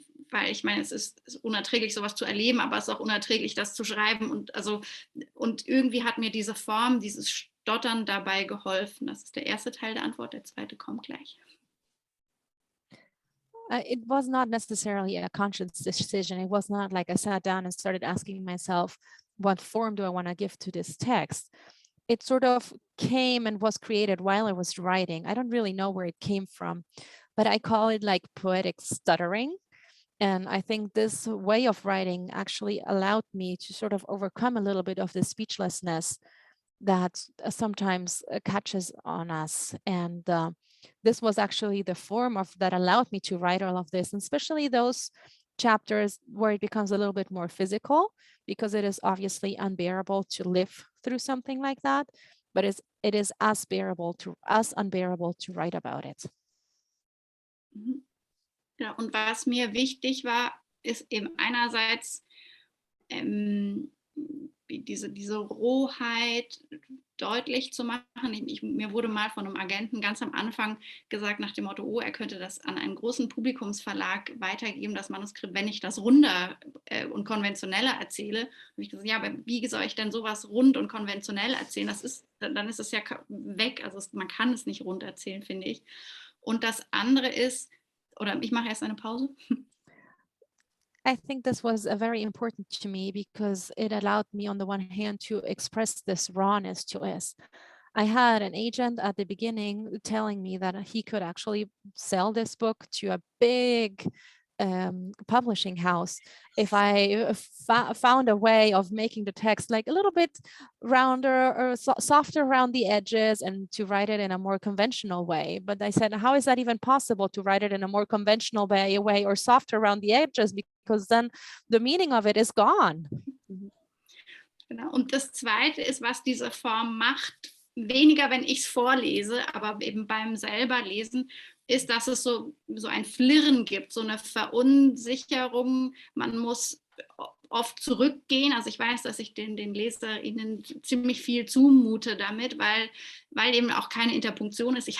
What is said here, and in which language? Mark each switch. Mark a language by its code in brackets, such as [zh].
[de] Weil ich meine, es ist unerträglich, sowas zu erleben, aber es ist auch unerträglich, das zu schreiben. Und irgendwie hat mir diese Form, dieses Stottern dabei geholfen. Das ist der erste Teil der Antwort, der zweite kommt gleich. [en] It was not necessarily a conscious decision. It was not like I sat down and started asking myself, what form do I want to give to this text? It sort of came and was created while I was writing. I don't really know where it came from, but I call it like poetic stuttering. And I think this way of writing actually allowed me to sort of overcome a little bit of the speechlessness that sometimes catches on us. And this was actually the form that allowed me to write all of this, and especially those chapters where it becomes a little bit more physical, because it is obviously unbearable to live through something like that, but it is as unbearable to write about it. Mhm. [de] Ja, und was mir wichtig war, ist eben einerseits diese Rohheit deutlich zu machen. Mir wurde mal von einem Agenten ganz am Anfang gesagt nach dem Motto, oh, er könnte das an einen großen Publikumsverlag weitergeben, das Manuskript, wenn ich das runder und konventioneller erzähle. Und ich gesagt, ja, aber wie soll ich denn sowas rund und konventionell erzählen? Dann ist es ja weg. Also man kann es nicht rund erzählen, finde ich. Und das andere ist, oder ich mache erst eine Pause. [en] I think this was very important to me because it allowed me, on the one hand, to express this rawness to us. I had an agent at the beginning telling me that he could actually sell this book to a big publishing house if I found a way of making the text like a little bit rounder or softer around the edges, and to write it in a more conventional way. But I said, how is that even possible, to write it in a more conventional way or softer around the edges, because then the meaning of it is gone. [de] Genau. Und das Zweite ist, was diese Form macht, weniger, wenn ich es vorlese, aber eben beim selber lesen, ist, dass es so ein Flirren gibt, so eine Verunsicherung. Man muss oft zurückgehen. Also ich weiß, dass ich den LeserInnen ziemlich viel zumute damit, weil eben auch keine Interpunktion ist.